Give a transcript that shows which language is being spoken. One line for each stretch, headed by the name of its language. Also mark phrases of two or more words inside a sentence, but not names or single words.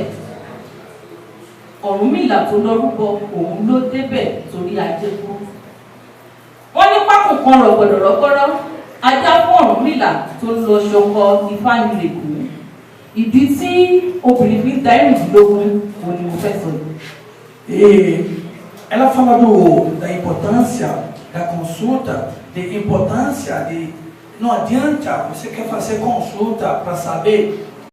Yoruba: Ọ̀rúnmìlà tó lọ rúbọ òun ló débẹ̀ torí ajé kú. Wọ́n ní pákó kan rọ̀gbọ̀dọ̀rọ̀gbọ́rọ́ ajá fún Ọ̀rúnmìlà tó lọ ṣọkọ Ifá nìlẹ̀kù. Ìdí tí obìnrin fi ń da ẹ̀rìndínlógún òun ni mo fẹ́ sọ yìí.
Portuguese: Ela fala da importância da consulta, de importância de... Não adianta você quer fazer consulta para saber